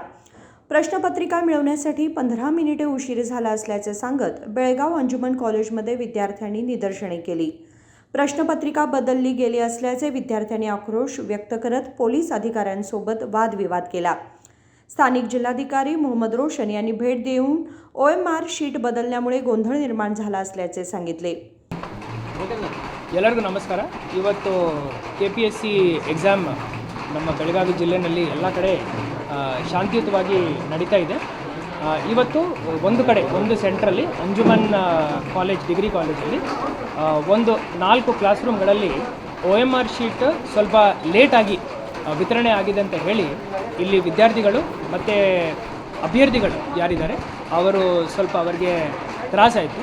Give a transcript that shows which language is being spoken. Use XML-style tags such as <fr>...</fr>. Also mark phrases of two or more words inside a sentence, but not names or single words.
<mr>प्रश्नपत्रिका मिळवण्यासाठी 15 मिनिटे उशीर झाला असल्याचे सांगत बेळगाव अंजुमन कॉलेजमध्ये विद्यार्थ्यांनी निदर्शने केली। प्रश्नपत्रिका बदलली गेली असल्याचे विद्यार्थ्यांनी आक्रोश व्यक्त करत पोलीस अधिकाऱ्यांसोबत वादविवाद केला। स्थानिक जिल्हाधिकारी मोहम्मद रोशन यांनी भेट देऊन</mr> <en>OMR sheet</en> <mr>बदलण्यामुळे गोंधळ निर्माण झाला असल्याचे सांगितले।</mr> <kn>ಎಲ್ಲರಿಗೂ ನಮಸ್ಕಾರ। ಇವತ್ತು KPSC ಎಕ್ಸಾಮ್ ನಮ್ಮ ಬೆಳಗಾವಿ ಜಿಲ್ಲೆಯಲ್ಲಿ ಎಲ್ಲ ಕಡೆ ಶಾಂತಿಯುತವಾಗಿ ನಡೀತಾ ಇದೆ। ಇವತ್ತು ಒಂದು ಕಡೆ ಒಂದು ಸೆಂಟ್ರಲ್ಲಿ ಅಂಜುಮನ್ ಕಾಲೇಜ್</kn> <en>degree college</en> <kn>ಒಂದು 4</kn> <en>class rooms OMR sheet</en> <kn>ಸ್ವಲ್ಪ ಲೇಟಾಗಿ ವಿತರಣೆ ಆಗಿದೆ ಅಂತ ಹೇಳಿ ಇಲ್ಲಿ ವಿದ್ಯಾರ್ಥಿಗಳು ಮತ್ತು ಅಭ್ಯರ್ಥಿಗಳು ಯಾರಿದ್ದಾರೆ ಅವರು ಸ್ವಲ್ಪ ಅವರಿಗೆ ತ್ರಾಸಾಯಿತು।</kn>